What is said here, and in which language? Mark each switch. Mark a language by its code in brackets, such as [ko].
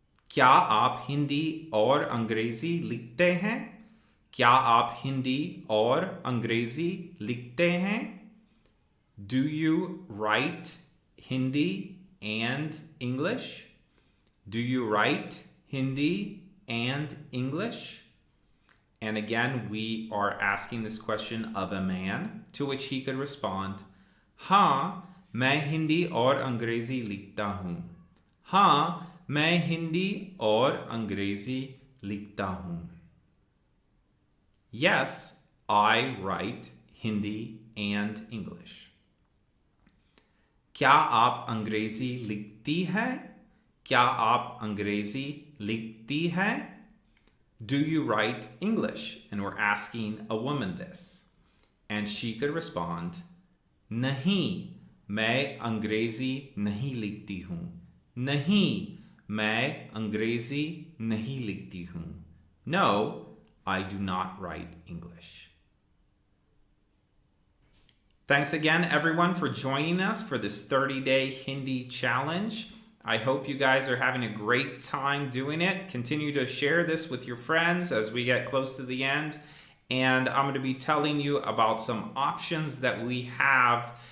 [hi] क्या आप हिंदी और अंग्रेजी लिखते हैं? क्या आप हिंदी और अंग्रेजी लिखते हैं? [en] Do you write Hindi and English? Do you write Hindi and English? And again, we are asking this question of a man, to which he could respond, [hi] हाँ, मैं हिंदी और अंग्रेजी लिखता हूँ. हाँ, मैं हिंदी और अंग्रेजी लिखता हूँ. [en] Yes, I write Hindi and English. [hi] क्या आप अंग्रेजी लिखती हैं? क्या आप अंग्रेजी लिखती हैं? [en] Do you write English? And we're asking a woman this. And she could respond, [hi] नहीं, मैं अंग्रेजी नहीं लिखती हूँ. नहीं, मैं अंग्रेजी नहीं लिखती हूँ. [en] No, I do not write English. Thanks again, everyone, for joining us for this 30-day Hindi challenge. I hope you guys are having a great time doing it. Continue to share this with your friends as we get close to the end. And I'm going to be telling you about some options that we have